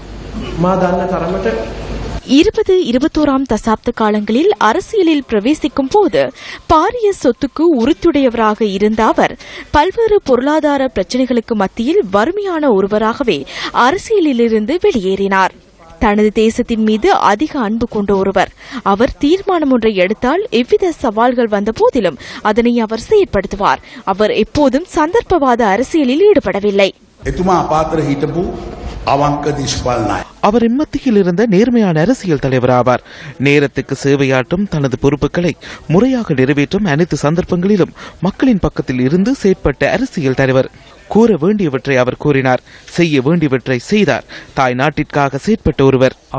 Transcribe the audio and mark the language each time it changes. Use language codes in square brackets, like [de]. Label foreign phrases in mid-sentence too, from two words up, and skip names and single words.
[ta] 20-21ஆம் தசாப்த காலங்களில் அரசியலில் பிரவேசிக்கும் போது பாரிய சொத்துக்கு உறுத்துடையவராக இருந்த அவர் பல்வேறு பொருளாதார பிரச்சினைகளுக்கு மத்தியில் வறுமையான ஒருவராகவே அரசியலிலிருந்து வெளியேறினார். தனது தேசத்தின் மீது அதிக அன்பு கொண்ட ஒருவர். அவர் தீர்மானம் ஒன்றை எடுத்தால் எவ்வித சவால்கள் வந்த போதிலும் அதனை அவர் செயற்படுத்துவார். அவர் எப்போதும் சந்தர்ப்பவாத அரசியலில் ஈடுபடவில்லை. [si] අවංක දිස්පල් නායක. [ta] அவர் இம்மத்தியில் இருந்த நேர்மையான அரசியல் தலைவர் ஆவார். நேரத்துக்கு சேவையாற்றும் தனது பொறுப்புகளை முறையாக நிறைவேற்றும் அனைத்து சந்தர்ப்பங்களிலும் மக்களின் பக்கத்தில் இருந்து செயற்பட்ட அரசியல் தலைவர். கூற வேண்டியவற்றை அவர் கூறினார், செய்ய வேண்டியவற்றை செய்தார். தாய் நாட்டிற்காக செயற்பட்ட ஒருவர்.